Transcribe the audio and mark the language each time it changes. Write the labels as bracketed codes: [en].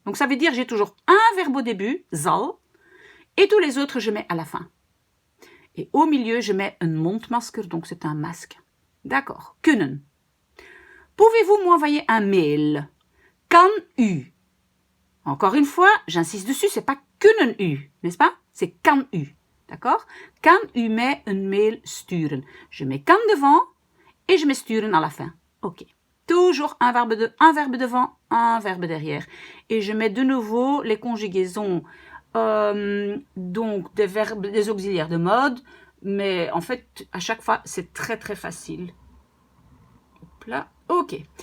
[fr] Donc, ça veut dire j'ai toujours un verbe au début, zal. Et tous les autres, je mets à la fin. Et au milieu, je mets un mondmasker, donc c'est un masque. D'accord. Kunnen. Pouvez-vous m'envoyer un mail? [nl] Kan u. [fr] Encore une fois, j'insiste dessus, c'est pas [nl] kunnen u, [fr] n'est-ce pas? C'est [nl] kan u. [fr] D'accord? [nl] Kan u mij een mail sturen? [fr] Je mets kan devant et je mets sturen à la fin. Ok. Toujours un verbe devant, un verbe derrière. Et je mets de nouveau les conjugaisons donc des auxiliaires de mode, mais en fait, à chaque fois, c'est très très facile. Hop là. Ok.